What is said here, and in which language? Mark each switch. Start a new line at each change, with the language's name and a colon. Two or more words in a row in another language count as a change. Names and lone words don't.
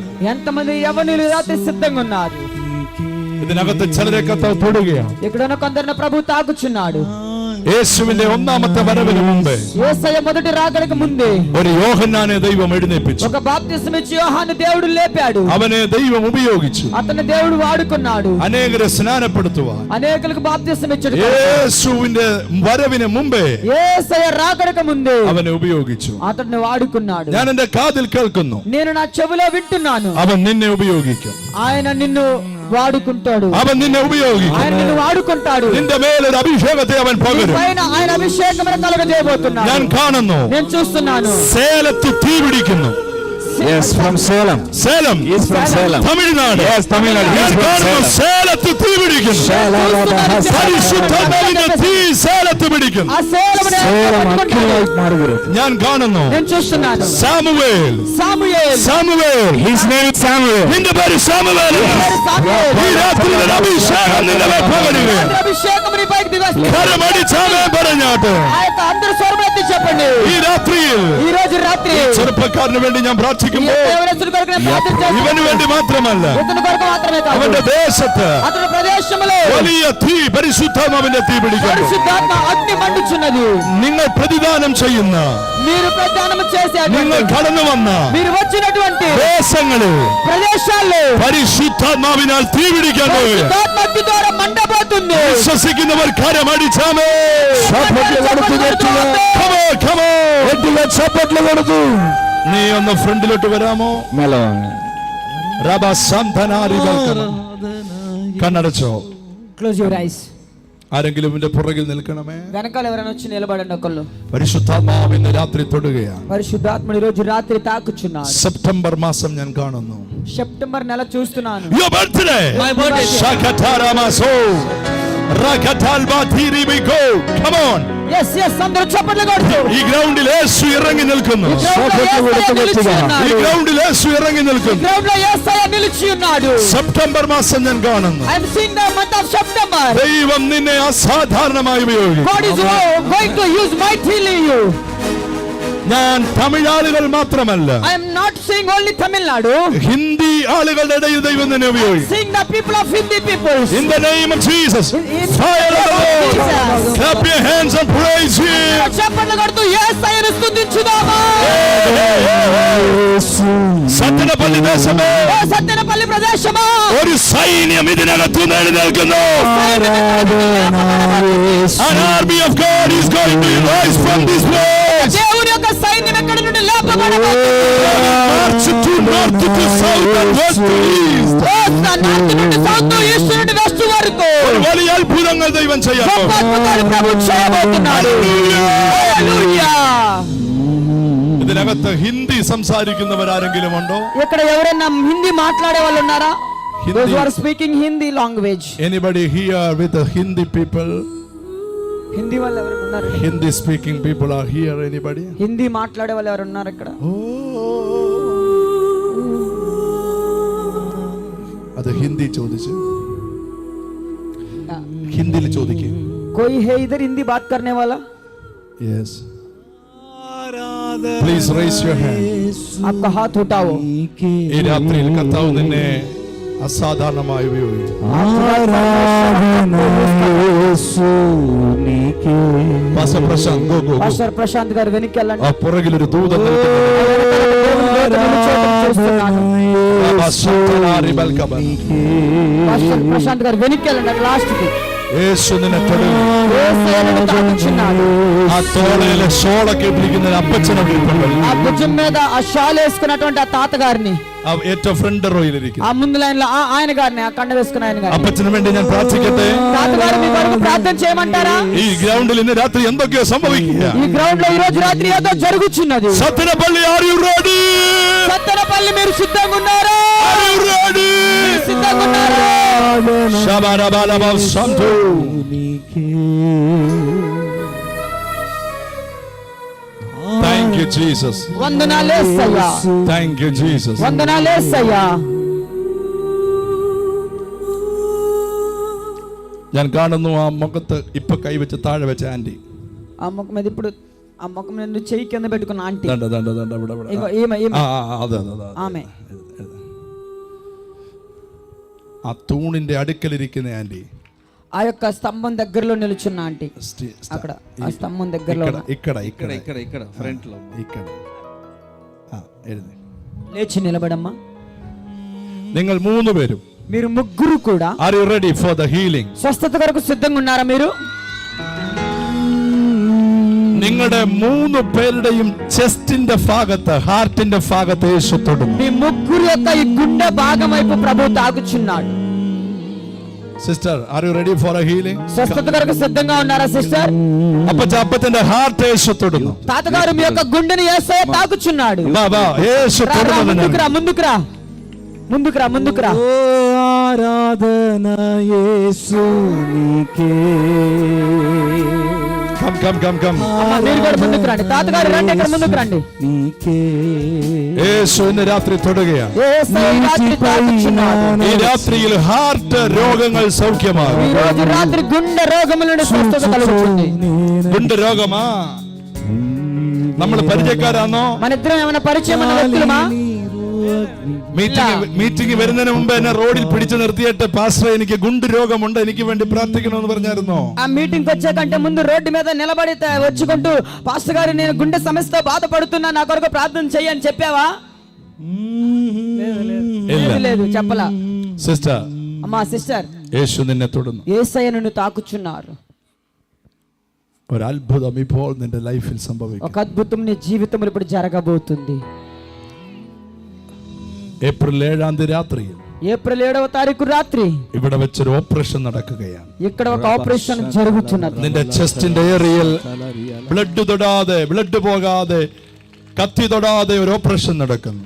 Telugu: ఎంతమంది యవనులు ఈ రాత్రి సిద్ధంగా ఉన్నారు?
Malayalam: ഇതിനകത്ത് ചിലരെ കർത്താവ് തൊടുകയാണ്.
Telugu: ఇక్కడ ఉన్న కొందరిని ప్రభు తాకుచున్నాడు.
Malayalam: യേശുവിന്റെ ഒന്നാമത്തെ വരവിന് മുമ്പേ
Telugu: యేసయ్య మొదటి రాకడకు ముందే
Malayalam: ഒരു യോഹന്നാനെ ദൈവം എഴുന്നേൽപ്പിച്ചു.
Telugu: ఒక బాప్తిసం ఇచ్చి యోహాను దేవుడు లేపాడు.
Malayalam: അവനെ ദൈവം ഉപയോഗിച്ചു.
Telugu: అతన్ని దేవుడు వాడుకున్నాడు.
Malayalam: അനേകരെ സ്നാനപ്പെടുത്തുവാൻ
Telugu: అనేకులకు బాప్తిసం ఇచ్చాడు.
Malayalam: യേശുവിന്റെ വരവിന് മുമ്പേ
Telugu: యేసయ్య రాకడకు ముందే
Malayalam: അവനെ ഉപയോഗിച്ചു.
Telugu: అతన్ని వాడుకున్నాడు.
Malayalam: ഞാൻ എന്റെ കാതിൽ കേൾക്കുന്നു,
Telugu: నేను నా చెవిలో వింటున్నాను.
Malayalam: അവൻ നിന്നെ ഉപയോഗിക്കും.
Telugu: ఆయన నిన్ను వాడుకుంటాడు.
Malayalam: അവൻ നിന്നെ ഉപയോഗിക്കും.
Telugu: ఆయన నిన్ను వాడుకుంటాడు.
Malayalam: നിന്റെ മേലൊരു അഭിഷേകത്തെ അവൻ പകരും.
Telugu: పైన ఆయన అభిషేకం కలగజేయబోతున్నాడు.
Malayalam: ഞാൻ കാണുന്നു,
Telugu: నేను చూస్తున్నాను.
Malayalam: സേലത്ത് തീ പിടിക്കുന്നു.
English: Yes, from Salem.
Malayalam: സേലം,
English: He's from Salem.
Malayalam: തമിഴ്നാട്.
English: Yes, Tamil Nadu.
Malayalam: ഞാൻ
English: He's from
Malayalam: കാണുന്നു,
English: Salem.
Malayalam: സേലത്ത് തീ പിടിക്കുന്നു. പരിശുദ്ധാത്മാവിന്റെ തീ സേലത്ത് പിടിക്കുന്നു.
Telugu: ఆ సేలమునే Salem పట్టుకుంటాడు. అగ్నిలో మారుగురు.
Malayalam: ഞാൻ കാണുന്നു,
Telugu: నేను చూస్తున్నాను.
Malayalam: സാമുവേൽ,
Telugu: సాముయేల్.
Malayalam: സാമുവേൽ,
English: His name is Samuel.
Malayalam: നിന്റെ പേര് സാമുവേൽ.
Telugu: సాముయేల్.
Malayalam: ഈ രാത്രിയിൽ അഭിഷേകം നിന്റെ മേൽ പകരുകയാണ്.
Telugu: అభిషేకం నీ పైకి దిగొస్తుంది.
Malayalam: കരമടിച്ചാമേ പറഞ്ഞാട്ട്
Telugu: ఆ యొక్క అందరూ స్వరం ఎత్తి చెప్పండి.
Malayalam: ഈ രാത്രിയിൽ
Telugu: ఈ రోజు రాత్రి
Malayalam: ചെറുപ്പക്കാരന് വേണ്ടി ഞാൻ
Telugu: ఈ
Malayalam: പ്രാർത്ഥിക്കുമ്പോൾ
Telugu: దేవదూతల కొరకు నేను ప్రార్థించాను.
Malayalam: ഇവന് വേണ്ടി മാത്രമല്ല,
Telugu: ఇతని కొరకు మాత్రమే కాదు,
Malayalam: അവന്റെ ദേശത്ത്
Telugu: అతని ప్రదేశంలో
Malayalam: വലിയ തീ, പരിശുദ്ധാത്മാവിന്റെ തീ പിടിക്കുന്നു.
Telugu: పరిశుద్ధాత్మ అగ్ని మండుచున్నది.
Malayalam: നിങ്ങൾ പ്രതിദാനം ചെയ്യുന്ന,
Telugu: మీరు ప్రదానం చేసే
Malayalam: നിങ്ങൾ കടന്നു വന്ന
Telugu: మీరు వచ్చినటువంటి
Malayalam: ദേശങ്ങളിൽ
Telugu: ప్రదేశాల్లో
Malayalam: പരിശുദ്ധാത്മാവിനാൽ തീ പിടിക്കാൻ പോവുകയാണ്.
Telugu: పరిశుద్ధాత్మ అగ్ని ద్వారా మండబోతుంది.
Malayalam: വിശ്വസിക്കുന്നവർ കരമടിച്ചാമേ.
Telugu: చప్పట్లు కొడుతూ గట్టిగా.
English: Come on, come on.
Telugu: గట్టిగా చప్పట్లు కొడుతూ.
Malayalam: നീ ഒന്ന് ഫ്രണ്ടിലോട്ട് വരാമോ? మెలో. കണ്ണടച്ചോ.
English: close your eyes.
Malayalam: ആരെങ്കിലും ഇതിന്റെ പുറകിൽ നിൽക്കണമേ.
Telugu: వెనకాల ఎవరైనా వచ్చి నిలబడండి ఒకళ్ళు.
Malayalam: പരിശുദ്ധാത്മാവ് ഇന്ന് രാത്രി തൊടുകയാണ്.
Telugu: పరిశుద్ధాత్ముడు ఈ రోజు రాత్రి తాకుచున్నాడు.
Malayalam: സെപ്റ്റംബർ മാസം ഞാൻ കാണുന്നു.
Telugu: సెప్టెంబర్ నెల చూస్తున్నాను.
English: Your birthday. My birthday. Shakataramaso. Rakatalbathiribiko. Come on. yes yes
Telugu: అందరూ చప్పట్లు కొడుతూ
Malayalam: ഈ ഗ്രൗണ്ടിൽ യേശു ഇറങ്ങി നിൽക്കുന്നു. ഈ ഗ്രൗണ്ടിൽ യേശു ഇറങ്ങി നിൽക്കുന്നു.
Telugu: గ్రౌండ్ లో యేసయ్య నిలిచి ఉన్నాడు.
Malayalam: സെപ്റ്റംബർ മാസം ഞാൻ കാണുന്നു.
English: I am seeing the month of September.
Malayalam: ദൈവം നിന്നെ അസാധാരണമായി ഉപയോഗിക്കും.
English: God is going to use mightily you.
Malayalam: ഞാൻ തമിഴ് ആളുകൾ മാത്രമല്ല,
English: I am not seeing only Tamil Nadu.
Malayalam: ഹിന്ദി ആളുകളുടെ ഇടയിൽ ദൈവം നിന്നെ ഉപയോഗിക്കും.
English: Seeing the people of Hindi peoples. In the name of Jesus. In Fire of the Lord. Jesus. Clap your hands and praise Him.
Telugu: చప్పట్లు కొడుతూ యేసయ్యను స్తుతించుదామా.
Malayalam: സത്യനപള്ളി ദേശമേ,
Telugu: ఓ సత్తెనపల్లి ప్రదేశమా,
Malayalam: ഒരു സൈന്യം ഇതിനകത്തു എഴുന്നേൽക്കുന്നു.
English: An army of God is going to rise from this place.
Telugu: దేవుని యొక్క సైన్యం ఎక్కడి నుండి లేపబడబోతుంది.
English: March to north to south and west to east.
Telugu: నార్త్ నుండి
English: south east
Telugu: నుండి వెస్ట్ వరకు
Malayalam: ഒരു വലിയ അത്ഭുതങ്ങൾ ദൈവം ചെയ്യാൻ
Telugu: గొప్ప
Malayalam: പോകുന്നു.
Telugu: అద్భుతాలు ప్రభు చేయబోతున్నాడు. హల్లెలూయా.
Malayalam: ഇതിനകത്ത് ഹിന്ദി സംസാരിക്കുന്നവരാരെങ്കിലും ഉണ്ടോ?
Telugu: ఇక్కడ ఎవరైనా హిందీ మాట్లాడే వాళ్ళు ఉన్నారా? హిందీ.
English: Those who are speaking Hindi language. Anybody here with the Hindi people?
Telugu: హిందీ వాళ్ళు ఎవరైనా ఉన్నారు?
English: Hindi speaking people are here. Anybody?
Telugu: హిందీ మాట్లాడే వాళ్ళు ఎవరు ఉన్నారు ఇక్కడ?
Malayalam: അത് ഹിന്ദി ചോദിച്ചു. ഹിന്ദിയിൽ ചോദിക്കും.
Hindi: कोई है इधर हिंदी बात करने वाला?
English: Yes. Please raise your hand.
Hindi: आपका हाथ उठाओ.
Malayalam: ഈ രാത്രിയിൽ കർത്താവ് നിന്നെ അസാധാരണമായി ഉപയോഗിക്കും. പാസ്റ്റർ പ്രശാന്ത്,
English: go, go, go.
Telugu: పాస్టర్ ప్రశాంత్ గారు వెనక్కి వెళ్ళండి.
Malayalam: ആ പുറകിൽ ഒരു ദൂതൻ നിൽക്കുന്നു.
Telugu: పాస్టర్ ప్రశాంత్ గారు వెనక్కి వెళ్ళండి లాస్ట్ కి.
Malayalam: യേശു നിന്നെ തൊടും.
Telugu: యేసయ్యను తాకుచున్నాడు.
Malayalam: ആ തോളയിലെ ഷോളൊക്കെ പിടിക്കുന്ന ഒരു അപ്പച്ചനെ വിളിപ്പുണ്ട്.
Telugu: ఆ భుజం మీద ఆ షాల్ వేసుకున్నటువంటి ఆ తాతగారిని,
Malayalam: ആ ഏറ്റവും ഫ്രണ്ട് റോയിലിരിക്കും.
Telugu: ఆ ముందు లైన్ లో ఆ ఆయన గారిని, ఆ కండ వేసుకున్న ఆయన గారిని.
Malayalam: അപ്പച്ചന് വേണ്ടി ഞാൻ പ്രാർത്ഥിക്കട്ടെ.
Telugu: తాతగారు మీ కొరకు ప్రార్థన చేయమంటారా?
Malayalam: ഈ ഗ്രൗണ്ടിൽ ഇന്ന് രാത്രി എന്തൊക്കെയോ സംഭവിക്കുക.
Telugu: ఈ గ్రౌండ్ లో ఈ రోజు రాత్రి ఏదో జరుగుచున్నది.
Malayalam: സത്യനപള്ളി,
English: are you ready?
Telugu: సత్తెనపల్లి మీరు సిద్ధంగా ఉన్నారా?
English: Are you ready?
Telugu: మీరు సిద్ధంగా ఉన్నారా? Shabarabalabal Santo.
English: Thank you, Jesus.
Telugu: వందనాలు యేసయ్యా.
English: Thank you, Jesus.
Telugu: వందనాలు యేసయ్యా.
Malayalam: ഞാൻ കാണുന്നു ആ മുഖത്ത് ഇപ്പൊ കൈവച്ച് താഴെ വെച്ച ആന്റി.
Telugu: ఆ ముఖం మీద ఇప్పుడు ఆ ముఖం మీద చెయ్యి కింద పెట్టుకున్న ఆంటీ.
Malayalam: ദണ്ട ദണ്ട ദണ്ട ഇവിടെ ഇവിടെ.
Telugu: ఇగో ఈమె
Malayalam: ആ അതെ അതെ അതെ.
Telugu: ఆమె.
Malayalam: ആ തൂണിന്റെ അടുക്കലിരിക്കുന്ന ആന്റി.
Telugu: ఆ యొక్క స్తంభం దగ్గరలో నిలుచున్న ఆంటీ అక్కడ ఆ స్తంభం దగ్గరలో ఇక్కడ ఇక్కడ ఇక్కడ ఇక్కడ ఇక్కడ ఫ్రంట్ లో ఇక్కడ എഴുതി. లేచి నిలబడమ్మా.
Malayalam: നിങ്ങൾ 3 പേരും
Telugu: మీరు ముగ్గురు కూడా
English: are you ready for the healing?
Telugu: స్వస్థత కొరకు సిద్ధంగా ఉన్నారా మీరు?
Malayalam: നിങ്ങളുടെ 3 പേരുടെയും ചെസ്റ്റിന്റെ ഭാഗത്ത് ഹാർട്ടിന്റെ ഭാഗത്ത് യേശു തൊടുന്നു.
Telugu: మీ ముగ్గురు యొక్క ఈ గుండె భాగం వైపు ప్రభు తాకుచున్నాడు.
English: sister are you ready for a healing?
Telugu: స్వస్థత కొరకు సిద్ధంగా ఉన్నారా సిస్టర్?
Malayalam: അപ്പച്ചന്റെ ഹാർട്ട് യേശു തൊടുന്നു.
Telugu: తాతగారు మీ యొక్క గుండెని యేసయ్య తాకుచున్నాడు.
Malayalam: വാ വാ യേശു തൊടുന്നു.
Telugu: ముందుకురా ముందుకురా ముందుకురా. ఆరాధన యేసునికే. కమ్ మీరు కూడా ముందుకు రండి. తాతగారు రండి, ఇక్కడ ముందుకు రండి.
Malayalam: യേശു ഇന്ന് രാത്രി തൊടുകയാണ്.
Telugu: యేసయ్య రాత్రి తాకుచున్నాడు.
Malayalam: ഈ രാത്രിയിൽ ഹാർട്ട് രോഗങ്ങൾ സൗഖ്യമാകും.
Telugu: ఈ రోజు రాత్రి గుండె రోగముల నుండి స్వస్థత కలుగుతుంది.
Malayalam: ഗുണ്ട രോഗമാ? നമ്മൾ പരിചയക്കാരാണോ?
Telugu: మన ఇద్దరం ఏమైనా పరిచయం ఉన్న వ్యక్తులమా?
Malayalam: മീറ്റിംഗ് വരുന്നതിന് മുമ്പ് എന്നെ റോഡിൽ പിടിച്ചു നിർത്തിയിട്ട് പാസ്റ്റർ എനിക്ക് ഗുണ്ട് രോഗമുണ്ട്, എനിക്ക് വേണ്ടി പ്രാർത്ഥിക്കണമെന്ന് പറഞ്ഞായിരുന്നോ?
Telugu: ఆ మీటింగ్ వచ్చే కంటే ముందు రోడ్డు మీద నిలబడి వచ్చుకుంటూ పాస్టర్ గారు నేను గుండె సమస్యతో బాధపడుతున్నా, నా కొరకు ప్రార్థన చెయ్యని చెప్పావా? లేదు చెప్పలా.
Malayalam: സിസ്റ്റർ,
Telugu: అమ్మా సిస్టర్,
Malayalam: യേശു നിന്നെ തൊടുന്നു.
Telugu: యేసయ్య నిన్ను తాకుచున్నారు.
Malayalam: ഒരു അത്ഭുതം ഇപ്പോൾ നിന്റെ ലൈഫിൽ സംഭവിക്കും.
Telugu: ఒక అద్భుతం నీ జీవితంలో ఇప్పుడు జరగబోతుంది.
Malayalam: ഏപ്രിൽ 7-ാം തീയതി രാത്രിയിൽ
Telugu: ఏప్రిల్ 7వ తారీఖు రాత్రి
Malayalam: ഇവിടെ വെച്ചൊരു ഓപ്പറേഷൻ നടക്കുകയാണ്.
Telugu: ఇక్కడ ఒక ఆపరేషన్ జరుగుతున్నది.
Malayalam: നിന്റെ ചെസ്റ്റിന്റെ ഏരിയയിൽ ബ്ലഡ് തൊടാതെ, ബ്ലഡ് പോകാതെ, കത്തി തൊടാതെ ഒരു ഓപ്പറേഷൻ നടക്കുന്നു.